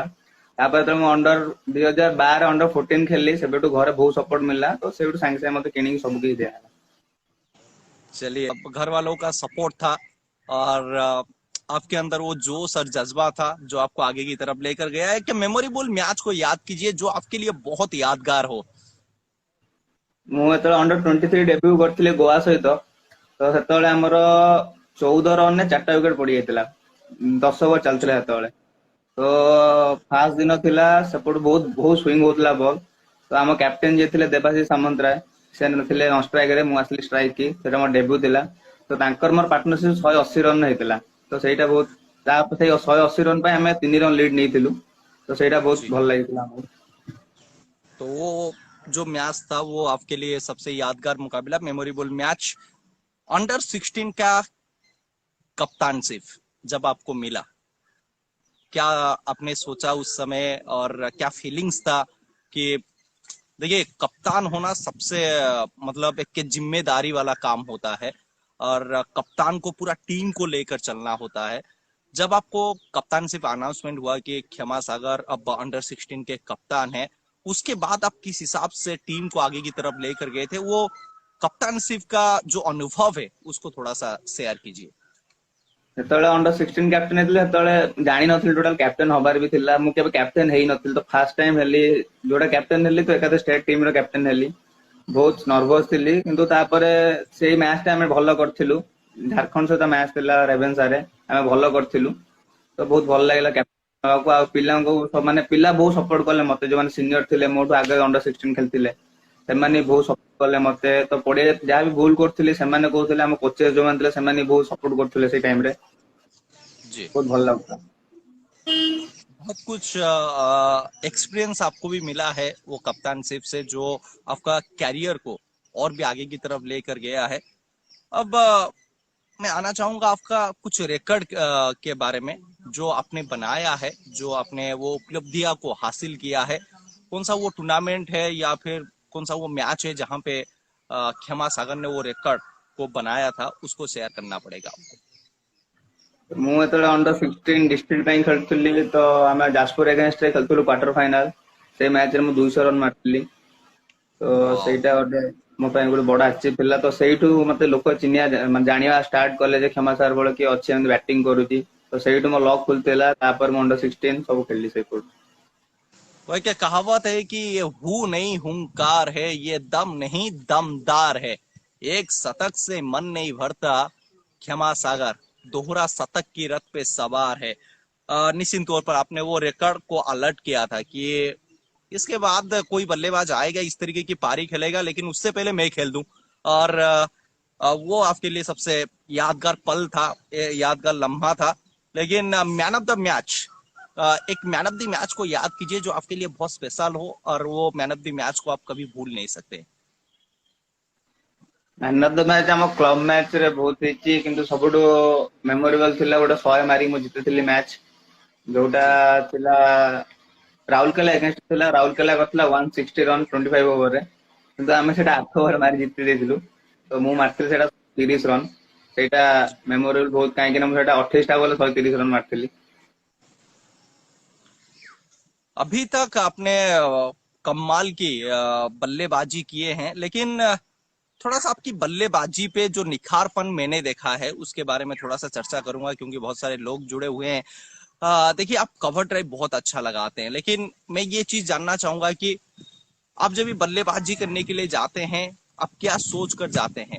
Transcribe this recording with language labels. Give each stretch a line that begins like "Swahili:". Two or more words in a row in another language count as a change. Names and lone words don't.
Odia: ତାପର ତୋ ମୈଁ ଅଣ୍ଡର 2012 ଅଣ୍ଡର 14 ଖେଳିଲି ସେବେଠୁ ଘରେ ବହୁତ ସପୋର୍ଟ ମିଳିଲା ତୋ ସେବେଠୁ ସାଙ୍ଗେ ସାଙ୍ଗେ ମତେ କିଣି ସବୁ କିଛି ଦିୟା।
Hindi: चलिए, अब घर वालों का सपोर्ट था, और आपके अंदर वो जोश और जज्बा था जो आपको आगे की तरफ लेकर गया है। कि
English: memorable match
Hindi: को याद कीजिए जो आपके लिए बहुत यादगार हो।
Odia: ମୁଁ ଯେତେବେଳେ ଅଣ୍ଡର 23 ଡେବ୍ୟୁ କରିଥିଲି ଗୋଆ ସହିତ ତ ସେତେବେଳେ ଆମର 14 ରନରେ 4ଟା ୱିକେଟ ପଡିଯାଇଥିଲା। 10 ଓଭର ଚାଲିଥିଲା ସେତେବେଳେ। ତ ଫାଷ୍ଟ ଦିନ ଥିଲା ସେପଟୁ ବହୁତ ବହୁତ ସୁଇଙ୍ଗ ହଉଥିଲା ବଲ୍। ତ ଆମ କ୍ୟାପ୍ଟେନ ଯିଏ ଥିଲେ ଦେବାଶିଷ ସାମନ୍ତରାୟ ସେ ଥିଲେ
English: on strike
Odia: ରେ, ମୁଁ ଆସିଲି ଷ୍ଟ୍ରାଇକ କି। ସେଟା ମୋର ଡେବ୍ୟୁ ଥିଲା। ତ ତାଙ୍କର ମୋର ପାର୍ଟନରସିପ 180 ରନ ହେଇଥିଲା। ତ ସେଇଟା ବହୁତ ତାପରେ ସେଇ 180 ରନ ପାଇଁ ଆମେ 3
English: run lead
Odia: ନେଇଥିଲୁ। ତ ସେଇଟା ବହୁତ
Hindi: जी।
Odia: ଭଲ ଲାଗିଥିଲା ଆମକୁ।
Hindi: तो वो जो मैच था वो आपके लिए सबसे यादगार मुकाबला,
English: memorable match,
Hindi: अंडर 16 का कप्तानशिप जब आपको मिला, क्या आपने सोचा उस समय, और क्या फीलिंग्स था? कि देखिए, कप्तान होना सबसे मतलब एक जिम्मेदारी वाला काम होता है, और कप्तान को पूरा टीम को लेकर चलना होता है। जब आपको
English: captainship announcement
Hindi: हुआ कि क्षमा सागर अब अंडर 16 के कप्तान है, उसके बाद आप किस हिसाब से टीम को आगे की तरफ लेकर गए थे? वो कप्तानशिप का जो अनुभव है उसको थोड़ा सा शेयर कीजिए।
Odia: ଯେତେବେଳେ ଅଣ୍ଡର 16 କ୍ୟାପ୍ଟେନ ହେଇଥିଲେ ସେତେବେଳେ ଜାଣିନଥିଲି
English: total captain
Odia: ହବାର ବି ଥିଲା। ମୁଁ କେବେ କ୍ୟାପ୍ଟେନ ହେଇନଥିଲି ତ
English: first time
Odia: ହେଲି। ଯୋଉଟା କ୍ୟାପ୍ଟେନ ହେଲି ତ ଏକାଥରେ
English: state team
Odia: ର କ୍ୟାପ୍ଟେନ ହେଲି। ବହୁତ ନର୍ଭସ ଥିଲି କିନ୍ତୁ ତାପରେ ସେଇ ମ୍ୟାଚ ଟା ଆମେ ଭଲ କରିଥିଲୁ। ଝାଡଖଣ୍ଡ ସହିତ ମ୍ୟାଚ ଥିଲା ରେଭେନ୍ସାରେ, ଆମେ ଭଲ କରିଥିଲୁ। ତ ବହୁତ ଭଲ ଲାଗିଲା କ୍ୟାପ୍ଟେନ ହବାକୁ। ଆଉ ପିଲାଙ୍କୁ ମାନେ ପିଲା ବହୁତ ସପୋର୍ଟ କଲେ ମତେ, ଯୋଉମାନେ ସିନିୟର ଥିଲେ ମୋଠୁ ଆଗରେ ଅଣ୍ଡର 16 ଖେଳିଥିଲେ ସେମାନେ ବହୁତ ସପୋର୍ଟ କଲେ ମତେ। ତ ପଡିଆ ଯାହା ବି ଭୁଲ କରୁଥିଲି ସେମାନେ କହୁଥିଲେ, ଆମ କୋଚେସ୍ ଯୋଉମାନେ ଥିଲେ ସେମାନେ ବହୁତ ସପୋର୍ଟ କରୁଥିଲେ ସେଇ ଟାଇମ ରେ।
Hindi: जी।
Odia: ବହୁତ ଭଲ ଲାଗୁଥିଲା।
Hindi: बहुत कुछ एक्सपीरियंस आपको भी मिला है वो कप्तानशिप से, जो आपका कैरियर को और भी आगे की तरफ लेकर गया है। अब मैं आना चाहूंगा आपका कुछ रिकॉर्ड के बारे में, जो आपने बनाया है, जो आपने वो उपलब्धियां को हासिल किया है। कौन सा वो टूर्नामेंट है या फिर कौन सा वो मैच है जहां पे खेमा सागर ने वो रिकॉर्ड को बनाया था, उसको शेयर करना पड़ेगा आपको।
Odia: ମୁଁ ଯେତେବେଳେ ଅଣ୍ଡର 16 ଡିଷ୍ଟ୍ରିକ୍ଟ ପାଇଁ ଖେଳୁଥିଲି ତ ଆମେ ଯାଜପୁର ଏଗେନଷ୍ଟ ରେ ଖେଳୁଥିଲୁ
English: quarter final.
Odia: ସେଇ ମ୍ୟାଚରେ ମୁଁ 200 ରନ୍ ମାରିଥିଲି। ତ
Hindi: वाह।
Odia: ସେଇଟା ଗୋଟେ ମୋ ପାଇଁ ଗୋଟେ ବଡ ଆଚିଭ ଥିଲା। ତ ସେଇଠୁ ମତେ ଲୋକ ଚିହ୍ନିବା ମାନେ ଜାଣିବା ଷ୍ଟାର୍ଟ କଲେ ଯେ କ୍ଷମା ସାର୍ ବଳ କିଏ ଅଛି ଏମିତି ବ୍ୟାଟିଂ କରୁଛି। ତ ସେଇଠୁ ମୋ ଲକ୍ ଖୁଲିଥିଲା। ତାପରେ ମୁଁ ଅଣ୍ଡର 16 ସବୁ ଖେଳିଲି ସେଇଠୁ।
Hindi: वह क्या कहावत है कि ये हूं नहीं हुंकार है, ये दम नहीं दमदार है, एक शतक से मन नहीं भरता, क्षमा सागर दोहरा शतक की रथ पे सवार है। निश्चित तौर पर आपने वो रिकॉर्ड को अलर्ट किया था कि इसके बाद कोई बल्लेबाज आएगा इस तरीके की पारी खेलेगा, लेकिन उससे पहले मैं खेल दूं। और वो आपके लिए सबसे यादगार पल था, यादगार लम्हा था। लेकिन
English: man of the match,
Hindi: एक
English: man of the match
Hindi: को याद कीजिए जो आपके लिए बहुत स्पेशल हो, और वो
English: man of the match
Hindi: को आप कभी भूल नहीं सकते।
English: man of the match
Odia: ଆମ
English: club match
Odia: ରେ ବହୁତ ହେଇଛି କିନ୍ତୁ ସବୁଠୁ ମେମୋରେବଲ ଥିଲା ଗୋଟେ 100 ମାରି ମୁଁ ଜିତିଥିଲି ମ୍ୟାଚ୍ ଯୋଉଟା
Hindi: जी।
Odia: ଥିଲା ରାଉରକେଲା ଏଗେନଷ୍ଟ ଥିଲା। ରାଉରକେଲା କରିଥିଲା 160 ରନ୍ 25 ଓଭରରେ କିନ୍ତୁ ଆମେ ସେଇଟା 8 ଓଭର ମାରି ଜିତି ଦେଇଥିଲୁ। ତ ମୁଁ ମାରିଥିଲି ସେଇଟା 30 ରନ୍। ସେଇଟା ମେମୋରେବଲ ବହୁତ କାହିଁକି ନା ମୁଁ ସେଇଟା 28ଟା ବଲ୍ 130 ରନ୍ ମାରିଥିଲି।
Hindi: अभी तक आपने कमाल की बल्लेबाजी किए हैं, लेकिन थोड़ा सा आपकी बल्लेबाजी पे जो निखारपन मैंने देखा है उसके बारे में थोड़ा सा चर्चा करूंगा, क्योंकि बहुत सारे लोग जुड़े हुए हैं। देखिए, आप
English: cover drive
Hindi: बहुत अच्छा लगाते हैं, लेकिन मैं ये चीज जानना चाहूंगा कि आप जब भी बल्लेबाजी करने के लिए जाते हैं, आप क्या सोच कर जाते हैं?